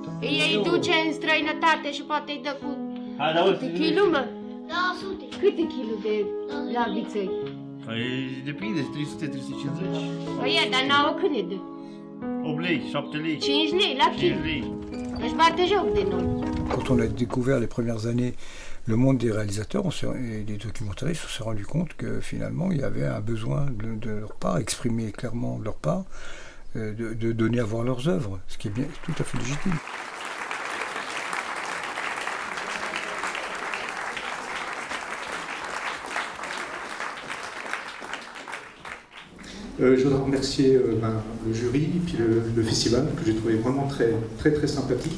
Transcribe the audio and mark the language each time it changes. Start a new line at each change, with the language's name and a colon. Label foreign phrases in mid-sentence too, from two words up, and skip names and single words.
Romanian: Ei duce în străinătate și poate îi dă cu câte kilo, mă? 200. Câte kilo de la vițăi? Păi depinde, 300-350. Păi dar n-au cât ne dă? 8 lei, 7 lei. 5 lei la kilo. 5 lei. Își bate joc de noi.
French: Quand on a découvert les premières années le monde des réalisateurs et des documentaristes, on s'est rendu compte que finalement il y avait un besoin de leur part, exprimé clairement de leur part, de donner à voir leurs œuvres, ce qui est bien, tout à fait légitime. Je voudrais remercier le jury et puis le festival que j'ai trouvé vraiment très, très, très sympathique.